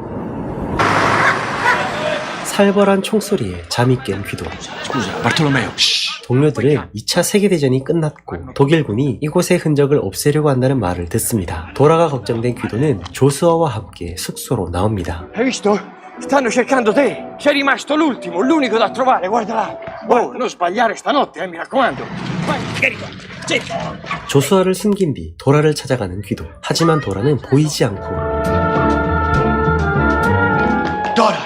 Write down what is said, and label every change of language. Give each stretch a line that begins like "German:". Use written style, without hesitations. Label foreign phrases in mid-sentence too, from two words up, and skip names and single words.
Korean: 살벌한 총소리에 잠이 깬 귀도.
Italian: Scusa, Bartolomeo.
Korean: 동료들은 2차 세계대전이 끝났고 독일군이 이곳의 흔적을 없애려고 한다는 말을 듣습니다. 도라가 걱정된 귀도는 조수아와 함께 숙소로 나옵니다.
Italian: Hai visto? Stanno cercando te. Sei rimasto l'ultimo, l'unico da trovare, guarda là. Oh, non sbagliare stanotte, mi raccomando. Vai, carico. Sì.
Korean: 조수아를 숨긴 뒤 도라를 찾아가는 귀도. 하지만 도라는 보이지 않고 Dora.